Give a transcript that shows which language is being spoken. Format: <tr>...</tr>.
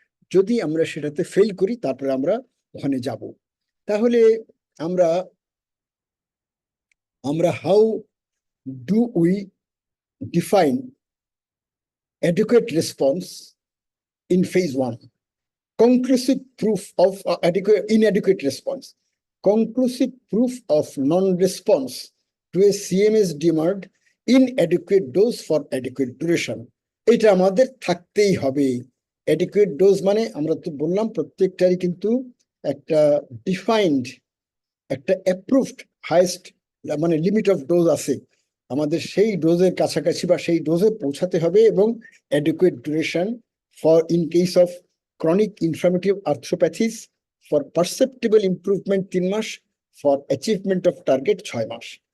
<bn>যদি আমরা সেটাতে ফেল করি তারপরে আমরা ওখানে যাব। তাহলে আমরা আমরা</bn> <en>How do we define adequate response in phase 1? Conclusive proof of inadequate response, conclusive proof of non-response to a CMS DMARD, inadequate dose for adequate duration।</en> <bn>এটা আমাদের থাকতেই হবে। adequate dose মানে আমরা তো বললাম প্রত্যেকটারই কিন্তু একটা ডিফাইন্ড, একটা অ্যাপ্রুভড হাইয়েস্ট মানে লিমিট অফ ডোজ আছে, আমাদের সেই ডোজের কাছাকাছি বা সেই ডোজে পৌঁছাতে হবে, এবং</bn> <en>adequate duration for in case of chronic inflammatory arthropathies for perceptible improvement</en> <bn>3 mass,</bn> <en>for achievement of target</en> <bn>6 mass.</bn>